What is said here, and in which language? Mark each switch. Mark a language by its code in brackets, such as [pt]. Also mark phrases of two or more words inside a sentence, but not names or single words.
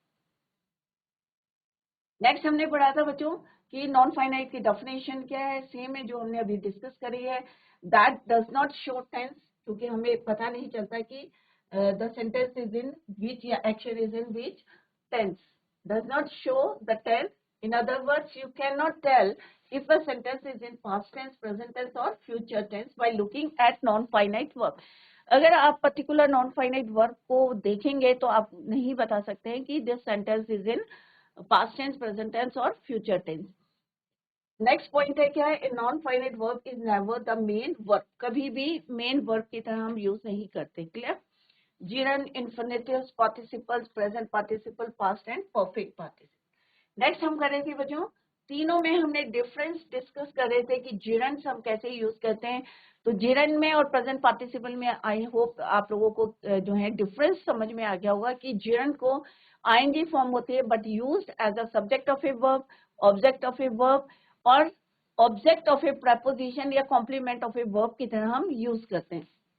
[hi] नेक्स्ट हमने पढ़ा था बच्चों कि [en] non finite [hi] की डेफिनेशन क्या है, सेम है जो हमने अभी डिस्कस करी है। [en] that does not show tense, [hi] क्योंकि हमें पता नहीं चलता कि [en] the sentence is in which या action is in which tense, does not show the tense In other words, you cannot tell if a sentence is in past tense, present tense or future tense by looking at non-finite verb. [hi] अगर आप [en] particular non finite verb [hi] को देखेंगे तो आप नहीं बता सकते हैं कि [en] this sentence is in past tense, present tense [hi] और [en] future tense. next point [hi] है क्या है, [en] non finite verb is never the main verb. [hi] कभी भी [en] main verb [hi] की तरह हम यूज नहीं करते. क्लियर? [en] gerund, infinitive, participles, present participle, past and perfect participle. [hi] नेक्स्ट हम कर रहे थे बच्चों, तीनों में हमने [en] difference discuss [hi] कर रहे थे कि gerunds हम कैसे यूज करते हैं. तो gerund में और [en] present participle [hi] में [en] I hope [hi] आप लोगों को जो है डिफरेंस समझ में आ गया होगा कि gerund को [en] ing form [hi] होती है [en] but used as a subject of a verb, object of a verb [hi] और [en] object of a preposition [hi] या [en] complement of a verb [hi] की तरह हम यूज करते हैं.